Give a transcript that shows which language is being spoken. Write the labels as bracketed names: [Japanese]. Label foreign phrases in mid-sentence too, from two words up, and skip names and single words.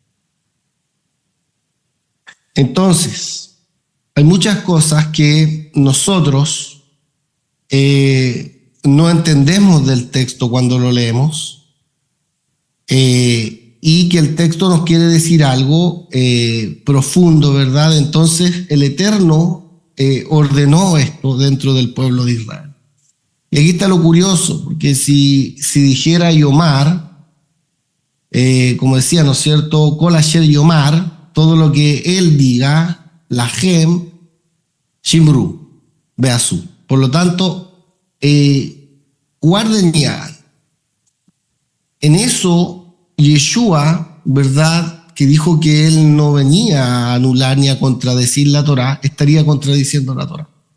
[Spanish] Entonces, hay muchas cosas que nosotros no entendemos del texto cuando lo leemos, y que el texto nos quiere decir algo profundo, ¿verdad? Entonces el Eterno ordenó esto dentro del pueblo de Israel. Y aquí está lo curioso, porque si dijera Yomar, como decía, ¿no es cierto? [Hebrew] כל אשר יאמר, [Spanish] todo lo que él diga, [Hebrew] להם שמרו בעזו. [Spanish] Por lo tanto, guarden y hagan. En eso, Yeshua, ¿verdad?, que dijo que él no venía a anular ni a contradecir la Torá, estaría contradiciendo la Torá.